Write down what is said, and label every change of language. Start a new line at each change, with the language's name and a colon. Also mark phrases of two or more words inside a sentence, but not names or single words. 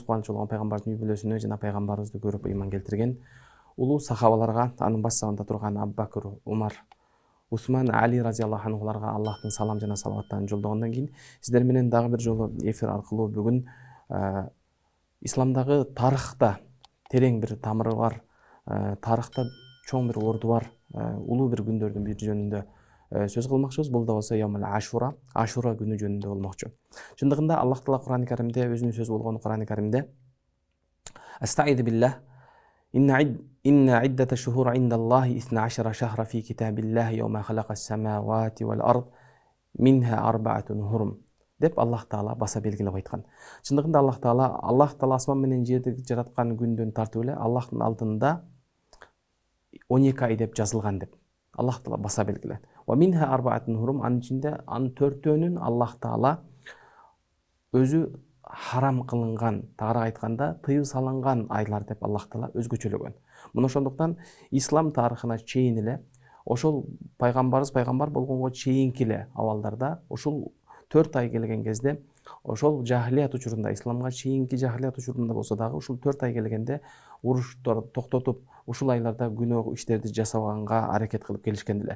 Kyrgyz: кубанычы болгон пайгамбардын үй бүлөсүнө жана пайгамбарыбызды көрүп ыйман келтирген улуу сахабаларга, анын башсагында турган Абу Бакыр, Умар, Усман, Али
Arabic: رضي الله عنهم
Kyrgyz: Аллахтын салам жана салаваттарын жолдогондон кийин сиздер менен дагы бир жолу эфир аркылуу бүгүн исламдагы тарыхта терең бир тамыры бар, тарыхта чоң бир орду бар улуу бир күндөрдүн бири жөнүндө сөз кылмакчыбыз. Бул да болсо Яумул Ашура, Ашура күнү жөнүндө болмокчу. Чындыгында Аллах Таала Кур'ан-ы Каримде өзүнүн сөзү болгон Кур'ан-ы Каримде
Arabic: أستعيذ بالله إن عدة الشهور عند الله اثنا عشر شهرا في كتاب الله يوم خلق السماوات والأرض منها أربعة حرم
Kyrgyz: деп Аллах Таала баса белгилеп айткан. Чындыгында Аллах Таала асман менен жерди жараткан күндөн тартып эле Аллахтын алдында 12 ай деп жазылган деп Аллах Таала баса белгилет.
Arabic: ومنها أربعة حرم,
Kyrgyz: анын ичинде анын 4-төөнүн Аллах Таала өзү харам кылынган, тагыраак айтканда тыюу салынган айлар деп Аллах Таала өзгөчөлөгөн. Мына ошондуктан ислам тарыхына чейин эле ошол пайгамбарыбыз пайгамбар болгонго чейинки эле абалдарда ошол 4 ай келген кезде ошол жахилият учурунда, исламга чейинки жахилият учурунда болсо дагы ушул 4 ай келгенде уруштарды токтотуп ушул айларда күнөө иштерди жасаганга аракет кылып келишкен эле.